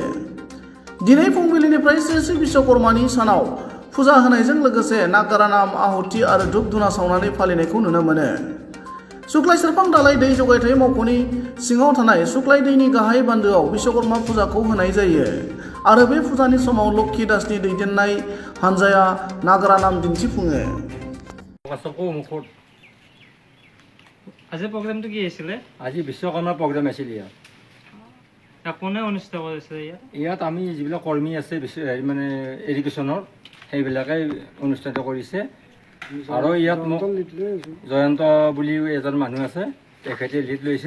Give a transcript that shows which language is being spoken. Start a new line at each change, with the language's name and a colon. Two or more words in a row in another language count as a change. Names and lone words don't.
Bodo: दिनै फुंबिलिनिफ्राय श्री श्री विश्वकर्मानि सानाव फुजा होनायजों लोगोसे नागारानाम आहुति आरो धुप धुना सावनानै फालिनायखौ नुनो मोनो। सुक्लाय सेरफां दालाय दै जगायथाय मावख'नि सिङाव थानाय सुक्लाय दैनि गाहाय बान्दोआव विश्वकर्मा फुजाखौ होनाय जायो आरो बे फुजानि समाव लक्ष्मी दासनि दैदेननाय हानजाया नागारानाम दिन्थिफुङो।
Assamese: আজি প্ৰগ্ৰামটো কি আছিলে? আজি বিশ্বকৰ্মা প্ৰগ্ৰাম আছিল ইয়াত। কোনে অনুষ্ঠিত কৰিছে ইয়াত? ইয়াত আমি যিবিলাক কৰ্মী আছে মানে এডুকেশ্যনৰ সেইবিলাকে অনুষ্ঠিত কৰিছে আৰু ইয়াত মোক জয়ন্ত বুলি এজন মানুহ আছে, তেখেতে লিড লৈছে।